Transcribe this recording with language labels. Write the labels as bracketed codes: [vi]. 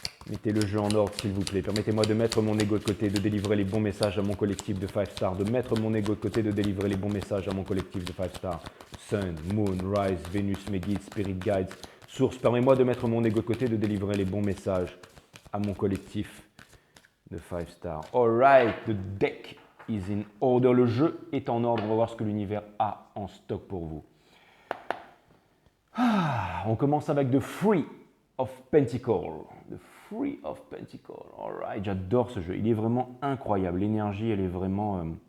[fr] Mettez le jeu en ordre, s'il vous plaît. Permettez-moi de mettre mon ego de côté, de délivrer les bons messages à mon collectif de 5 Stars. De mettre mon ego de côté, de délivrer les bons messages à mon collectif de 5 Stars. Sun, Moon, Rise, Vénus, mes guides, Spirit Guides. Source, permettez-moi de mettre mon ego de côté, de délivrer les bons messages à mon collectif de 5 Stars. [en] Alright, the deck is in order. [fr] Le jeu est en ordre. On va voir ce que l'univers a en stock pour vous. On commence avec The Three of Pentacles. The Three of Pentacles. Alright, j'adore ce jeu. Il est vraiment incroyable. L'énergie, elle est vraiment...